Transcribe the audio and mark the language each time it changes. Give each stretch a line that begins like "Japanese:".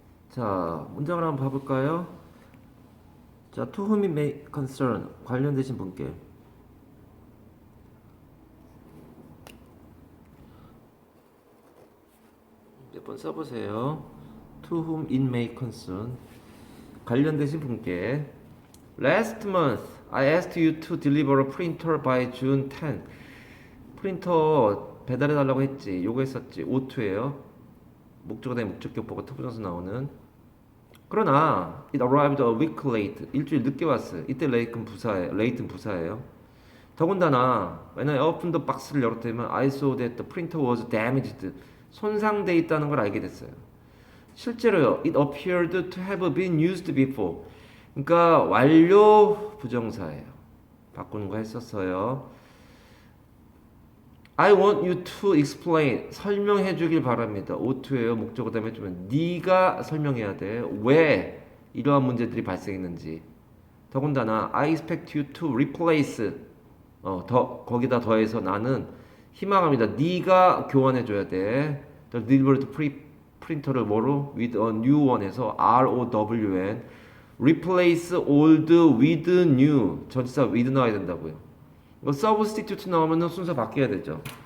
Korean: 자 문장을 한번 봐볼까요? 자
English: to whom it may concern
Korean: 관련되신 분께 몇 번 써보세요.
English: To whom it may concern
Korean: 관련되신 분께
English: Last month I asked you to deliver a printer by June 10.
Korean: 프린터 배달해달라고 했지. 요구했었지. O2예요. 목적어 다음에 목적격보가 투부정사 나오는. 그러나
English: it arrived a week late.
Korean: 일주일 늦게 왔어요. 이때 late는 부사예요. 더군다나
English: when I opened the box를 열었더니 I saw that the printer was damaged.
Korean: 손상돼 있다는 걸 알게 됐어요. 실제로요.
English: It appeared to have been used before.
Korean: 그러니까 완료 부정사예요. 바꾸는 거 했었어요.
English: I want you to explain.
Korean: 설명해 주길 바랍니다.
English: O2예요.
Korean: 목적어 다음에 좀 네가 설명해야 돼. 왜 이러한 문제들이 발생했는지. 더군다나
English: I expect you to replace.
Korean: 거기다 더해서 나는 희망합니다. 네가 교환해줘야 돼.
English: The delivered printer를 뭐로? With a new one에서 ROWN replace old with new 전치사 with
Korean: 나와야 된다고요. 이거 substitute 나오면 순서 바뀌어야 되죠.